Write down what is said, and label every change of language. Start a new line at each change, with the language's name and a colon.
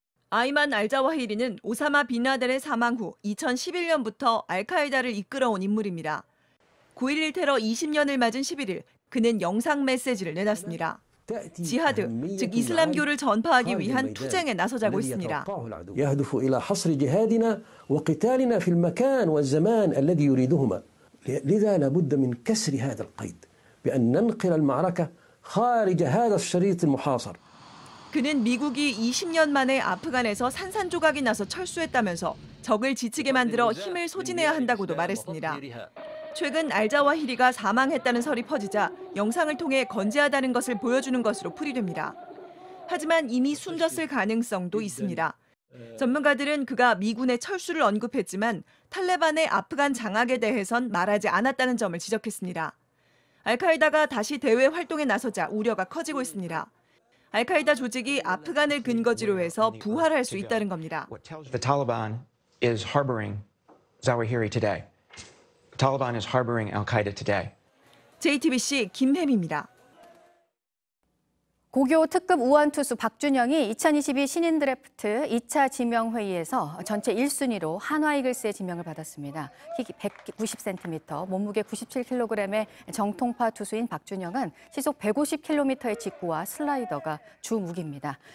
Korean: 아이만 알자와히리는 오사마 빈 라덴의 사망 후 2011년부터 알카에다를 이끌어온 인물입니다. 9.11 테러 20년을 맞은 11일, 그는 영상 메시지를 내놨습니다. 지하드, 즉 이슬람교를 전파하기 위한 투쟁에 나서자고 했습니다.
Arabic: يهدف إلى حصر جهادنا وقتالنا في المكان والزمان الذي يريدهما. لذا لابد من كسر هذا القيد بأن ننقل المعركة خارج هذا الشريط المحاصر.
Korean: 그는 미국이 20년 만에 아프간에서 산산조각이 나서 철수했다면서 적을 지치게 만들어 힘을 소진해야 한다고도 말했습니다. 최근 알자와히리가 사망했다는 설이 퍼지자 영상을 통해 건재하다는 것을 보여주는 것으로 풀이됩니다. 하지만 이미 숨졌을 가능성도 있습니다. 전문가들은 그가 미군의 철수를 언급했지만 탈레반의 아프간 장악에 대해선 말하지 않았다는 점을 지적했습니다. 알카에다가 다시 대외 활동에 나서자 우려가 커지고 있습니다. 알카에다 조직이 아프간을 근거지로 해서 부활할 수 있다는 겁니다.
English: The Taliban is harboring Zawahiri today. The Taliban is harboring al-Qaeda today.
Korean: JTBC 김혜미입니다. 고교 특급 우완투수 박준영이 2022 신인 드래프트 2차 지명회의에서 전체 1순위로 한화 이글스의 지명을 받았습니다. 키 190cm, 몸무게 97kg의 정통파 투수인 박준영은 시속 150km의 직구와 슬라이더가 주 무기입니다.